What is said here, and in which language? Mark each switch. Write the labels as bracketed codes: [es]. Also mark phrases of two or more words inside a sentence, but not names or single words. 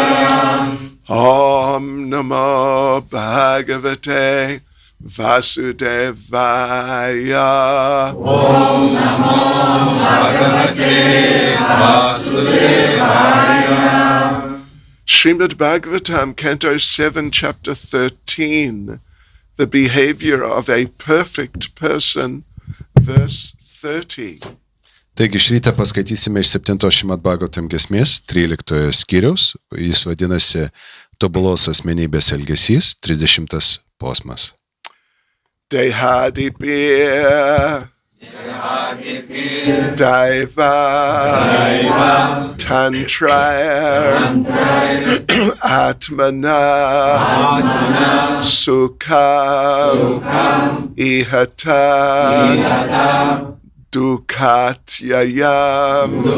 [sa] Om Namo Bhagavate Vasudevaya. Om Namo Bhagavate Vasudevaya. [lt] Šrimad Bhagavatam, [en] Canto 7, Chapter 13, the behavior of a perfect person, verse 30. [lt] Taigi šį rytą paskaitysime iš 7 Šrimad Bhagavatam giesmės 13 skyriaus, jis vadinasi Tobulos asmenybės elgesys, 30 posmas. [sa] Dehadipir, Daiva, Tantrair, Atmana, Sukham, Ihata, Dukatyayam,